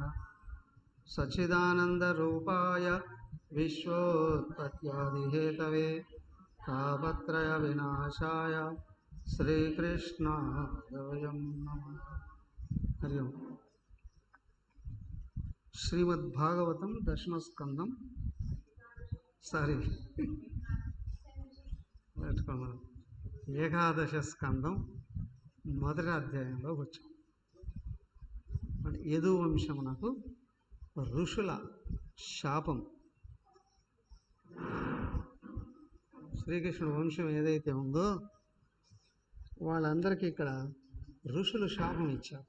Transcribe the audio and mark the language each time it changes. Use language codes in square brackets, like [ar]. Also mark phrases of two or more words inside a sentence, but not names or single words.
[sa] सच्चिदानन्दरूपाय विश्वोत्पत्त्यादिहेतवे तापत्रयविनाशाय श्रीकृष्णाय नमः। हरि ओम। श्रीमद्भागवतं दशमस्कंदं [te] ఏకాదశ స్కందం మొదటి అధ్యాయంలో వచ్చాం. యదు వంశమునకు ఋషుల శాపం. శ్రీకృష్ణుడు వంశం ఏదైతే ఉందో వాళ్ళందరికీ ఇక్కడ ఋషులు శాపం ఇచ్చారు.